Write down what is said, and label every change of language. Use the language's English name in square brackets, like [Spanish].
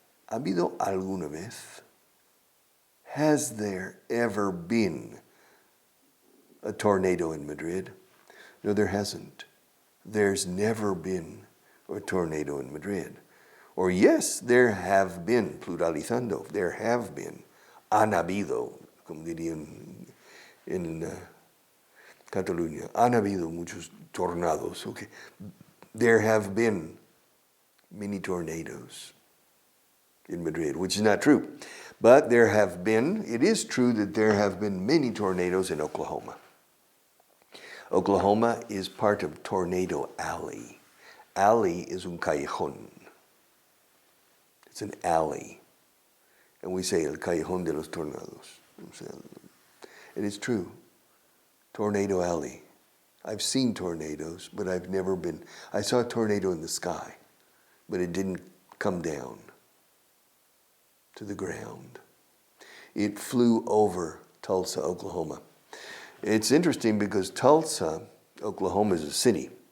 [Spanish] ¿Ha habido alguna vez? [English] Has there ever been a tornado in Madrid? No, there hasn't. There's never been a tornado in Madrid. Or yes, there have been, [Spanish] pluralizando, [English] there have been. [Spanish] Han habido, como dirían en Cataluña, han habido muchos tornados. [English] Okay. There have been many tornadoes in Madrid, which is not true. But there have been, it is true that there have been many tornadoes in Oklahoma. Oklahoma is part of Tornado Alley. Alley is [Spanish] un callejón. [English] It's an alley. And we say [Spanish] el callejón de los tornados. [English] And it's true. Tornado Alley. I've seen tornadoes, but I've never been. I saw a tornado in the sky, but it didn't come down to the ground. It flew over Tulsa, Oklahoma. It's interesting because Tulsa, Oklahoma is a city.